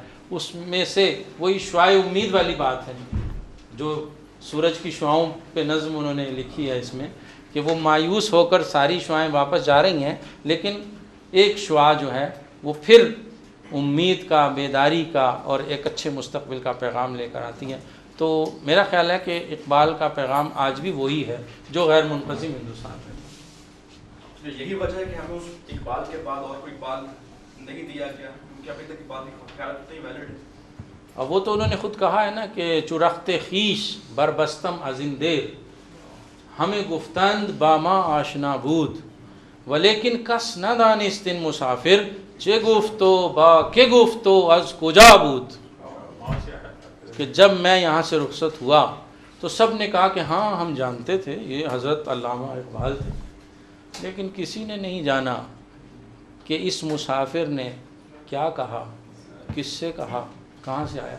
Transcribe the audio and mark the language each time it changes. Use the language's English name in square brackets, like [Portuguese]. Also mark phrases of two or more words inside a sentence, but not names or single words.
[Urdu] اس میں سے وہی شعاع امید والی بات ہے جو سورج کی شعاؤں پہ نظم انہوں نے لکھی ہے اس میں، کہ وہ مایوس ہو کر ساری شعائیں واپس جا رہی ہیں، لیکن ایک شعاع جو ہے وہ پھر امید کا، بیداری کا اور ایک اچھے مستقبل کا پیغام لے کر آتی ہیں. تو میرا خیال ہے کہ اقبال کا پیغام آج بھی وہی ہے جو غیر منقسم ہندوستان ہے. یہی وجہ ہے کہ ہمیں اس اقبال کے بعد اور کوئی اقبال نہیں دیا گیا، کیونکہ ابھی تک اقبال کی خیالات نہیں ویلڈ ہے. اب وہ تو انہوں نے خود کہا ہے نا کہ [Persian] چرخت خویش بربستم از این دیر، ہمیں گفتند با ما آشنا بود ولیکن کس ندانست این مسافر چه گفتو با که گفتو از کجا بود. [Urdu] کہ جب میں یہاں سے رخصت ہوا تو سب نے کہا کہ ہاں ہم جانتے تھے یہ حضرت علامہ اقبال تھے، لیکن کسی نے نہیں جانا کہ اس مسافر نے کیا کہا، کس سے کہا، کہاں سے آیا.